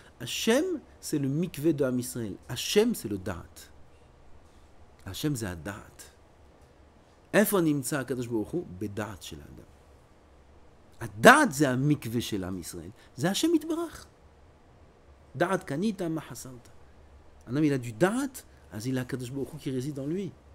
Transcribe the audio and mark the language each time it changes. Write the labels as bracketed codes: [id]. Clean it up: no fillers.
[fr] השם c'est le mikvé de Am Israël. Hashem, c'est le da'at. Hashem, c'est le da'at. [he] איפה נמצא הקדוש ברוך הוא? בדעת של האדם. הדעת זה המקווה של עם ישראל. זה השם יתברך. דעת קנית, מה חסרת. [fr] Un homme, il a du da'at, [he] אז [fr] il a [he] הקדוש ברוך הוא [fr] qui réside en lui.